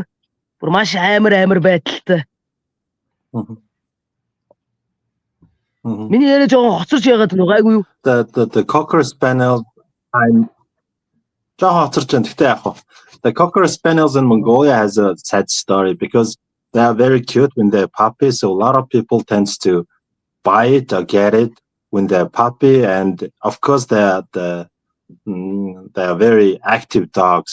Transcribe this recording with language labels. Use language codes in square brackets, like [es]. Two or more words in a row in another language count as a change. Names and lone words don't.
[mn] Бүр маш амар байдалтай. Миний яриа жоохон хоцорч яагаад нэг айгүй юу? [en] The Cocker Spaniel I'm the Cocker Spaniels in Mongolia has a sad story because they are very cute when they're puppies. So a lot of people tends to buy it or get it when they're puppy, and of course they are very active dogs.